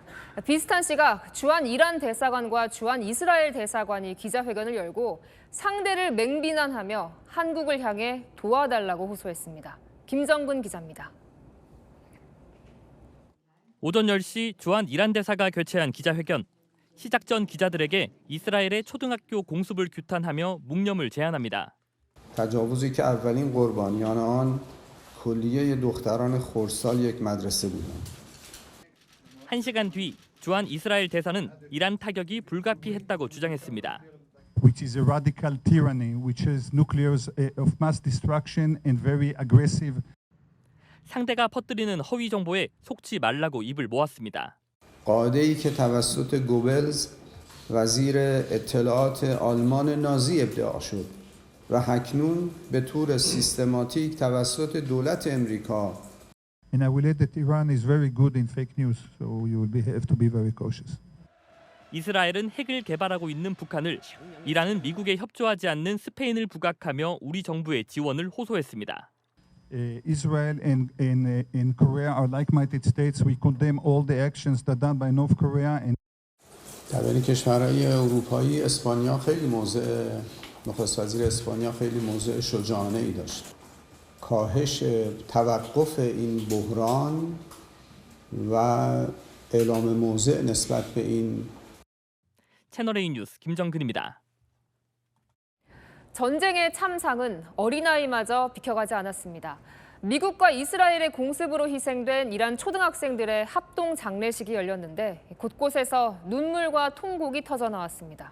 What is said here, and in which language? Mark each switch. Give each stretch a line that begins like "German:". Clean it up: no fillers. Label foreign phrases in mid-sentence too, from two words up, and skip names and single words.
Korean: 비슷한 시각 주한 이란 대사관과 주한 이스라엘 대사관이 기자회견을 열고 상대를 맹비난하며 한국을 향해 도와달라고 호소했습니다. 김정근 기자입니다. 오전 10시 주한 이란 대사가 개최한 기자회견. 시작 전 기자들에게 이스라엘의 초등학교 공습을 규탄하며 묵념을 제안합니다.
Persian: تجاوزی که اولین قربانیان آن کلیه دختران خردسال یک مدرسه بودند.
Korean: 1시간 뒤 주한 이스라엘 대사는 이란 타격이 불가피했다고 주장했습니다.
English: Which is a radical tyranny, which is nuclear of mass destruction and very aggressive.
Korean: 상대가 퍼뜨리는 허위 정보에 속지 말라고 입을 모았습니다.
Persian: قاعده‌ای که توسط گوبلز وزیر اطلاعات آلمان نازی ابداع شد و اکنون به طور سیستماتیک توسط دولت امریکا.
English: And I will add that Iran is very good in fake news, so you will have to be very cautious.
Korean: 이스라엘은 핵을 개발하고 있는 북한을, 이란은 미국에 협조하지 않는 스페인을 부각하며 우리 정부의 지원을 호소했습니다.
English: Israel and Korea are like-minded states. We condemn all the actions that done by North Korea. and
Persian: در بین کشورهای اروپایی اسپانیا خیلی موضع نخست وزیر اسپانیا خیلی موضع شجاعانه ای داشت. کاهش توقف این بحران و اعلام موضع نسبت به این.
Korean: 채널A 뉴스 김정근입니다. 전쟁의 참상은 어린아이마저 비켜가지 않았습니다. 미국과 이스라엘의 공습으로 희생된 이란 초등학생들의 합동 장례식이 열렸는데 곳곳에서 눈물과 통곡이 터져 나왔습니다.